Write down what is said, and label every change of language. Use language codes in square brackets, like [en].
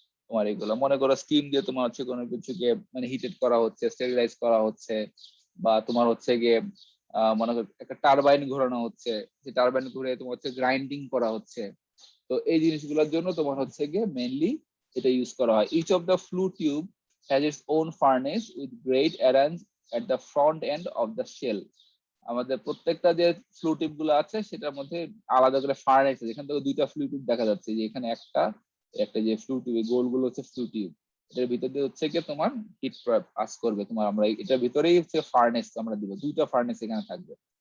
[bn] তোমার এগুলো মনে করো স্টিম দিয়ে তোমার হচ্ছে কোনো কিছুকে মানে হিটেড করা হচ্ছে, স্টেরিলাইজ করা হচ্ছে, বা তোমার হচ্ছে গিয়ে মনে করো একটা টারবাইন ঘোরানো হচ্ছে, যে টারবাইন ঘুরে তোমার হচ্ছে গ্রাইন্ডিং করা হচ্ছে। তো এই জিনিসগুলোর জন্য তোমার হচ্ছে গিয়ে মেইনলি এটা ইউজ করা হয়। [en] Each of the flue tube has its own furnace with grate arranged at the front end of the shell. [bn] আমাদের প্রত্যেকটা যে ফ্লু টিউব গুলো আছে সেটার মধ্যে আলাদা করে ফার্নেস আছে, এখান থেকে দুইটা ফ্লু টিউব দেখা যাচ্ছে, যে এখানে একটা যে ফ্লু টিউব গোল গুলো হচ্ছে ফ্লু টিউব, এটার ভিতর দিয়ে হচ্ছে কি তোমার হিট পাস করবে তোমার, আমরা এটার ভিতরেই হচ্ছে ফার্নেস আমরা দিব, দুইটা ফার্নেস এখানে থাকবে।